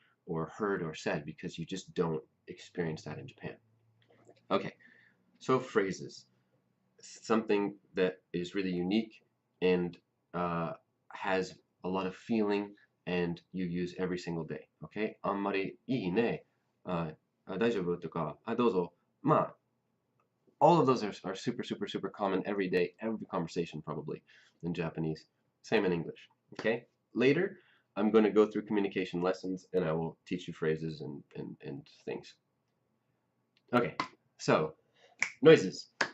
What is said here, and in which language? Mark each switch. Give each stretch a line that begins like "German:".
English: or heard or said because you just don't experience that in Japan. Okay, so phrases. Something that is really unique and has a lot of feeling and you use every single day. Okay?
Japanese: あんまりいいね、大丈夫とか、どうぞ。まあ、
English: all of those are super, super, super common every day, every conversation probably in Japanese. Same in English. Okay? Later, I'm going to go through communication lessons and I will teach you phrases and things. Okay, so noises.